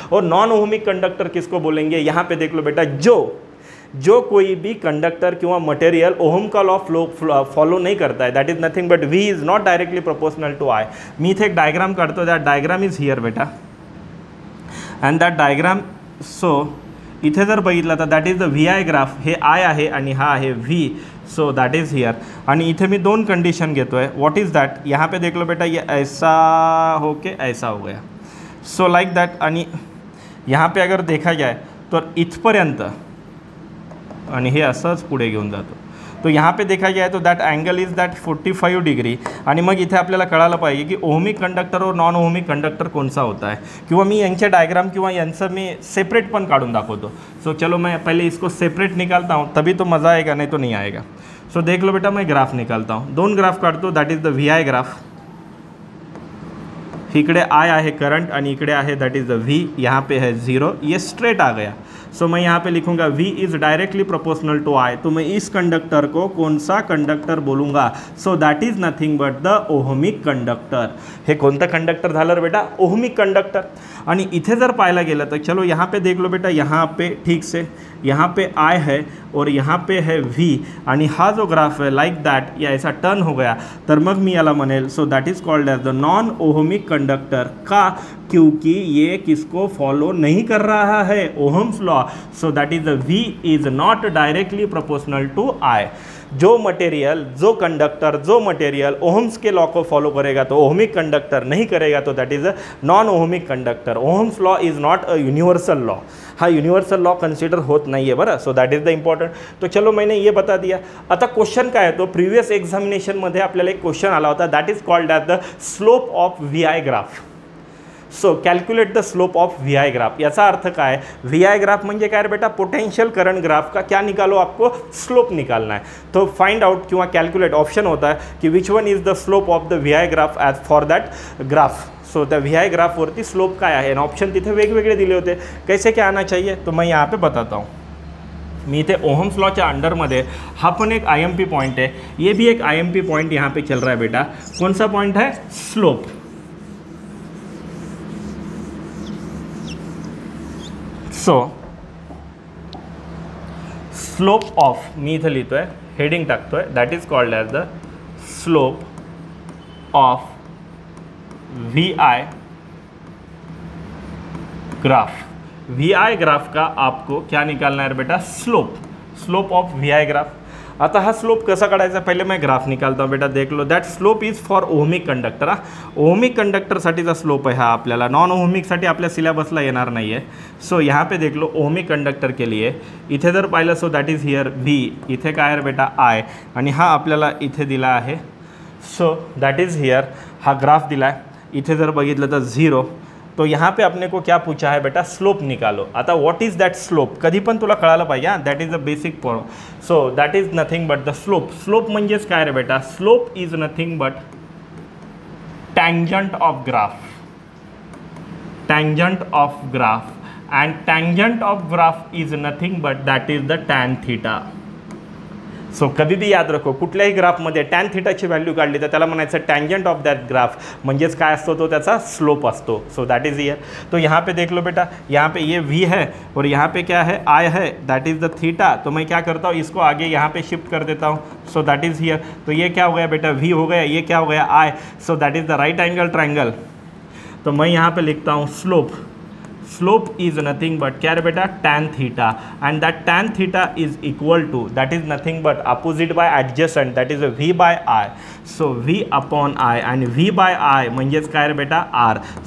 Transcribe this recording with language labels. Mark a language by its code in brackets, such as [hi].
[hi] और non ohmic conductor किसको बोलेंगे, यहाँ पे देख लो बेटा, जो कोई भी कंडक्टर किंवा मटेरियल ओहम का लॉ फॉलो नहीं करता है, [en] That is nothing but V is not directly proportional to I. [mr] मी इथे एक डायग्राम काढतो, [en] That diagram is here बेटा. And that diagram, so इथे जर बघितलं तर that is the VI graph. [mr] हे I आहे आणि हा आहे V. [en] So that is here. [mr] आणि इथे मी 2 कंडीशन घेतो आहे. [en] what is that, [hi] यहाँ पे देख लो बेटा, ये ऐसा होके ऐसा हो गया. [en] So like that. [mr] आणि [hi] यहाँ पे अगर देखा जाए तो [mr] इथपर्यंत आणि हे असंच पुढे घेऊन जातो. [hi] तो यहाँ पे देखा जाए तो [en] That angle is that 45 degree. [mr] आणि मग इथे आपल्याला कळायला पाहिजे की ओहमिक कंडक्टर और नॉन ओहमिक कंडक्टर [hi] कौन सा होता है, [mr] किंवा मी यांचे डायग्राम किंवा यांचं मी सेपरेट पण काढून दाखवतो. [hi] सो चलो मैं पहले इसको सेपरेट निकालता हूँ, तभी तो मज़ा आएगा, नहीं तो नहीं आएगा. सो देख लो बेटा, मैं ग्राफ निकालता हूँ. [mr] 2 ग्राफ काढतो, [en] That is the VI graph. [mr] इकडे I आहे करंट आणि इकडे आहे दैट इज द V. [hi] यहाँ पे है 0, ये स्ट्रेट आ गया. सो मैं यहाँ पे लिखूंगा [en] V is directly proportional to I. [hi] तो मैं इस कंडक्टर को कौन सा कंडक्टर बोलूँगा, [en] So that is nothing but the ohmic conductor. [mr] हे कोणतं कंडक्टर झालं बेटा, ओहमिक कंडक्टर. आणि इथे जर पाहायला गेलं तर [hi] चलो यहाँ पे देख लो बेटा, यहाँ पे ठीक से यहाँ पे I है और यहाँ पे है V. [mr] आणि हा जो ग्राफ [hi] है लाइक दैट या ऐसा टर्न हो गया [mr] तर मग मी याला म्हणेल, [en] So that is called as the non ohmic conductor. [hi] का, क्योंकि ये किसको फॉलो नहीं कर रहा है, Ohm's law. [en] So that is the V is not directly proportional to I. [hi] जो मटेरियल, जो कंडक्टर, जो मटेरियल ओहम्स के लॉ को फॉलो करेगा तो ओहमिक कंडक्टर, नहीं करेगा तो [en] That is a non ohmic conductor. Ohm's law is not a universal law. [mr] हा यूनिवर्सल लॉ कन्सिडर होत नाही आहे बरं. [en] So that is the important. [hi] तो चलो मैंने ये बता दिया. [mr] आता क्वेश्चन काय आहे, तो प्रीवियस एक्झामिनेशनमध्ये आपल्याला एक क्वेश्चन आला होता, [en] That is called as the slope of VI graph. So calculate the slope of VI graph. [mr] याचा अर्थ काय, VI ग्राफ म्हणजे काय रे बेटा, [hi] पोटेंशियल करंट ग्राफ का क्या निकालो, आपको स्लोप निकालना है. [en] तो find out किंवा calculate [hi] ऑप्शन होता है कि [en] Which one is the slope of the VI graph as for that graph. [mr] So त्या VI ग्राफवरती स्लोप काय आहे, ऑप्शन तिथे वेगवेगळे दिले होते. [hi] कैसे क्या आना चाहिए, तो मैं यहाँ पे बताता हूँ. [mr] मी इथे ओहम्स लॉच्या अंडरमध्ये हा पण एक [hi] IMP पॉइंट है, ये भी एक IMP पॉइंट यहाँ पे चल रहा है बेटा. कौन सा पॉइंट है, स्लोप. [mr] सो स्लोप ऑफ, मी इथे लिहितोय, हेडिंग टाकतोय, [en] That is called as the slope of VI graph. [hi] VI graph का आपको क्या निकालना है बेटा, slope. Slope of VI graph. [mr] आता हा स्लोप कसा काढायचा, [hi] पहिले मैं ग्राफ निकालता हूँ बेटा, देख लो [en] That slope is for ohmic conductor. [mr] Ohmic कंडक्टरसाठीचा slope आहे हा, आपल्याला नॉन ओहमिकसाठी आपल्या सिलेबसला येणार नाही आहे. [hi] सो यहाँ पे देख लो ओहमिक कंडक्टर के लिए [mr] इथे जर पाहिलं so that is here V, इथे काय आहे बेटा आय, आणि हा आपल्याला इथे दिला आहे. सो दॅट इज हियर हा ग्राफ दिला आहे. इथे जर बघितलं तर 0. [hi] तो यहाँ पे अपने को क्या पूछा है बेटा, स्लोप निकालो. [en] आता what is that slope, [mr] कधी पण तुला कळायला पाहिजे. [en] That is a basic point. So that is nothing but the slope. [mr] Slope म्हणजेच काय रे बेटा, [en] Slope is nothing but tangent of graph. Tangent of graph and tangent of graph is nothing but that is the tan theta. [mr] So [hi] कधी भी याद रखो, [mr] कुठल्याही ग्राफमध्ये tan थीटाची value काढली तर त्याला म्हणायचं टँजंट ऑफ दॅट ग्राफ, म्हणजेच काय असतो तो त्याचा स्लोप असतो. [en] So that is here. [hi] तो यहाँ पे देख लो बेटा, यहाँ पे ये v है और यहाँ पे क्या है I है, दैट इज द थीटा. तो मैं क्या करता हूँ, इसको आगे यहाँ पे शिफ्ट कर देता हूँ. [en] So that is here. [hi] तो ये क्या हो गया बेटा, v हो गया, ये क्या हो गया I. [en] So that is the right angle triangle. [hi] तो मैं यहाँ पे लिखता हूँ [en] Slope. Slope is nothing but क्या है बेटा, tan theta, and that tan theta is equal to that is nothing but opposite by adjacent, that is v by I. So v upon I, and v by I [mr] म्हणजेच काय रे बेटा [en] r.